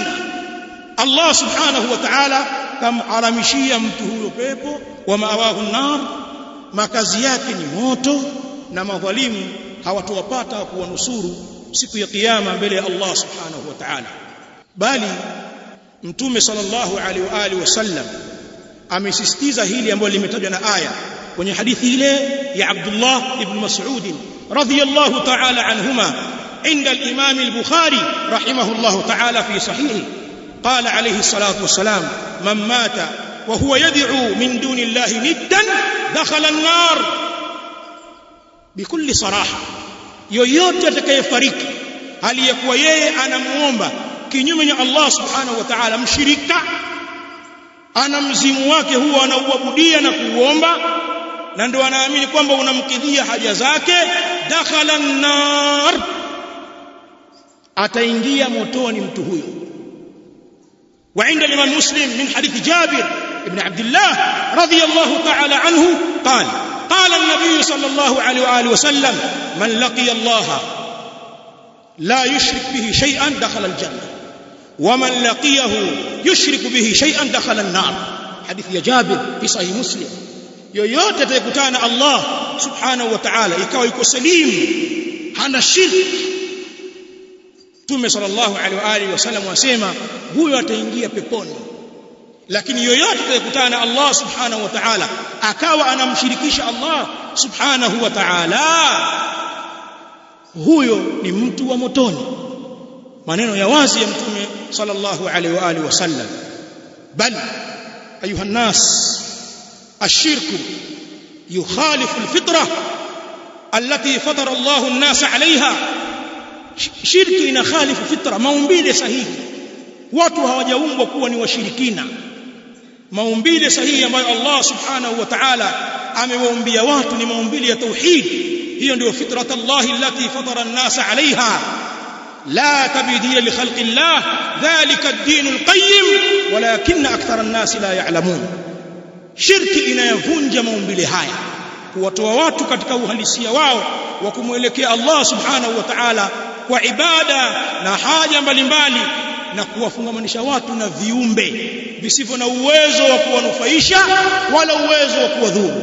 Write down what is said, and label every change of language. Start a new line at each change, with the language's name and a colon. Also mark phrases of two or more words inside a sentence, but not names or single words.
Arabic: الله سبحانه وتعالى
Swahili: kamharamishia mtu huyo pepo,
Arabic: ومأواه النار,
Swahili: makazi yake ni moto, na madhalimu hawatowapata kuwanusuru siku ya kiyama mbele ya
Arabic: الله سبحانه وتعالى.
Swahili: Bali Mtume
Arabic: صلى الله عليه وآله وسلم
Swahili: amesisitiza hili ambalo limetajwa na aya kwenye hadithi ile ya Abdullah ibn Mas'ud
Arabic: رضي الله تعالى عنهما عند الإمام البخاري رحمه الله تعالى في صحيحه. قال عليه الصلاة والسلام: من مات وهو يدعو من دون الله ندا دخل النار. بكل صراحة,
Swahili: yoyote atakayefariki hali ya kuwa yeye anamuomba kinyume na
Arabic: الله سبحانه وتعالى,
Swahili: mshirika, ana mzimu wake huo anauabudia na kuuomba, na ndio anaamini kwamba unamkidhia haja zake,
Arabic: دخل النار,
Swahili: ataingia motoni mtu huyo.
Arabic: وعند الإمام مسلم من حديث جابر بن عبد الله رضي الله تعالى عنه قال: قال النبي صلى الله عليه وآله وسلم: من لقي الله لا يشرك به شيئا دخل الجنة، ومن لقيه يشرك به شيئا دخل النار. حديث يا جابر في صحيح مسلم.
Swahili: yoyote atakutana
Arabic: الله سبحانه وتعالى
Swahili: ikawa yuko salim, hana shirki, Mtume
Arabic: صلى الله عليه وآله وسلم
Swahili: wasema huyo ataingia peponi. Lakini yoyote atakutana na
Arabic: الله سبحانه وتعالى
Swahili: akawa anamshirikisha
Arabic: الله سبحانه وتعالى,
Swahili: huyo ni mtu wa motoni. Maneno ya wazi ya Mtume
Arabic: صلى الله عليه وآله وسلم. بل أيها الناس الشرك يخالف الفطرة التي فطر الله الناس عليها.
Swahili: Shirki ina khalifu fitra, maumbile sahihi. Watu hawajaumbwa kuwa ni washirikina. Maumbile sahihi ambayo
Arabic: الله سبحانه وتعالى
Swahili: amewaumbia watu ni maumbile ya tauhid. Hiyo ndio
Arabic: فطرة الله التي فطر الناس عليها لا تبديل لخلق الله ذلك الدين القيم ولكن أكثر الناس لا يعلمون.
Swahili: Shirki inayavunja maumbile haya, kuwatoa watu katika uhalisia wao wa kumwelekea
Arabic: الله سبحانه وتعالى
Swahili: kwa ibada na haja mbalimbali, na kuwafungamanisha watu na viumbe visivyo na uwezo wa kuwanufaisha wala uwezo wa kuwadhuru.